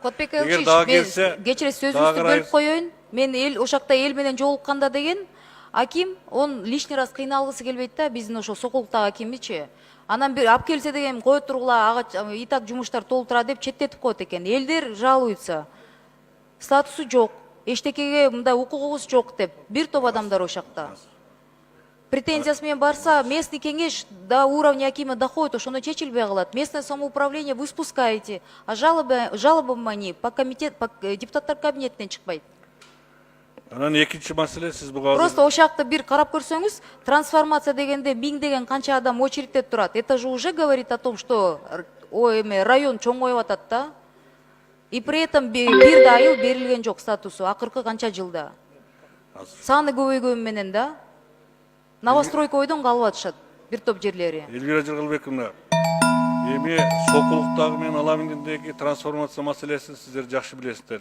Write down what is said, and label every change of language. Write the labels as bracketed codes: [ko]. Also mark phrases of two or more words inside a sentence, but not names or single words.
[ky] Эгер дагы келсе, кечире сөзүңүздү бөлүп коеюн. Мен ошакта эл менен жолукканда деген аким, [ru] он лишний раз [ky] кыйналгысы келбейт да, биздин ошо Сокулуктагы акимичи. Анан бир алып келсе деген кое тургула, ага [ru] и так [ky] жумуштар толтура деп четтетип коет экен. Элдер жалуются. Статусу жок, эчтекеге мындай укугубуз жок деп бир топ адамдар ошакта. Претензиясы менен барса, местный кеңеш [ru] до уровня акима доходит, [ky] ошондо чечилбей калат. [ru] Местное самоуправление вы спускаете, а жалобам они по [ky] депутаттар кабинетинен чыкпайт. Анан экинчи маселе сиз буга Просто ошакта бир карап көрсөңүз, трансформация дегенде 1000 деген канча адам очередьте турат. [ru] Это же уже говорит о том, что район [ky] чоңоюп атат да. [ru] И при этом [ky] бир да айыл берилген жок статусу акыркы канча жылда. Саны көбөйгөнү менен да. Новостройка ойдон калып атышат бир топ жерлери. Элвира Жыргалбековна, эми Сокулуктагы менен Аламиндеги трансформация маселесин сиздер жакшы билесиздер.